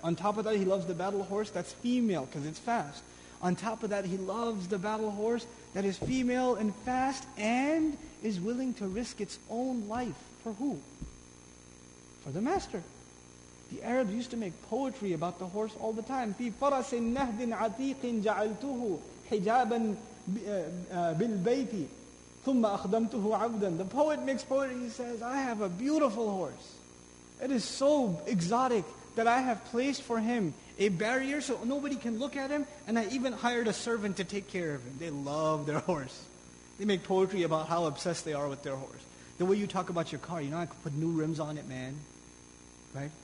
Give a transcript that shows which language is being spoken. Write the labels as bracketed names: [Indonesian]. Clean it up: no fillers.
[English] On top of that, he loves the battle horse that's female because it's fast. On top of that, he loves the battle horse that is female and fast and is willing to risk its own life. For who? For the master. The Arabs used to make poetry about the horse all the time. [Arabic] في فرس نهد عتيق جعلته حجابا بالبيت ثم أخدمته عبدا. [English] The poet makes poetry. He says, I have a beautiful horse. It is so exotic that I have placed for him a barrier so nobody can look at him, and I even hired a servant to take care of him. They love their horse. They make poetry about how obsessed they are with their horse. The way you talk about your car, I could put new rims on it, man. Right?